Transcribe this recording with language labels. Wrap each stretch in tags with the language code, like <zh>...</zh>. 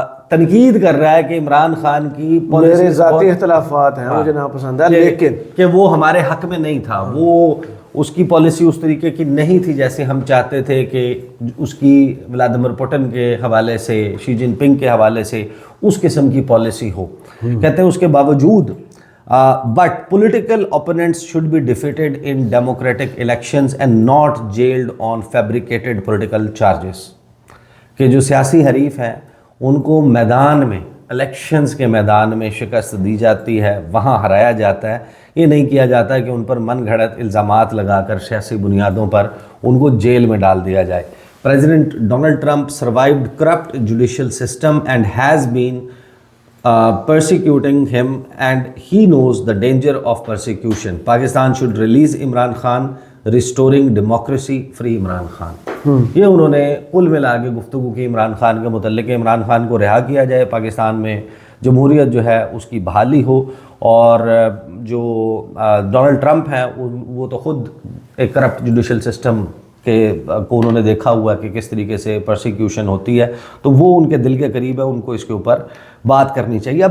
<ur>تنقید کر رہا ہے کہ عمران خان کی میرے ذاتی اختلافات ہیں مجھے ناپسند ہے لیکن کہ وہ ہمارے حق میں نہیں تھا، وہ اس کی پالیسی اس طریقے کی نہیں تھی جیسے ہم چاہتے تھے کہ اس کی ولادیمیر پوٹن کے حوالے سے، شی جن پنگ کے حوالے سے اس قسم کی پالیسی ہو. کہتے ہیں اس کے باوجود</ur> <en>but political opponents should be defeated in democratic elections and not jailed on fabricated political charges.</en> <ur>کہ جو سیاسی حریف ہیں ان کو میدان میں، الیکشنز کے میدان میں شکست دی جاتی ہے، وہاں ہرایا جاتا ہے. یہ نہیں کیا جاتا کہ ان پر من گھڑت الزامات لگا کر سیاسی بنیادوں پر ان کو جیل میں ڈال دیا جائے.</ur> <en>President Donald Trump survived corrupt judicial system and has been persecuting him and he knows the danger of persecution. Pakistan should release Imran Khan, restoring democracy, free Imran Khan.</en> <ur>یہ انہوں نے کل ملا کے گفتگو کی عمران خان کے متعلق کہ عمران خان کو رہا کیا جائے، پاکستان میں جمہوریت جو ہے اس کی بحالی ہو. اور جو ڈونلڈ ٹرمپ ہیں وہ تو خود ایک کرپٹ جوڈیشل سسٹم کو انہوں نے دیکھا ہوا کہ کس طریقے سے پرسیکیوشن ہوتی ہے، تو وہ ان کے دل کے قریب ہے، ان کو اس کے اوپر بات کرنی چاہیے.</ur>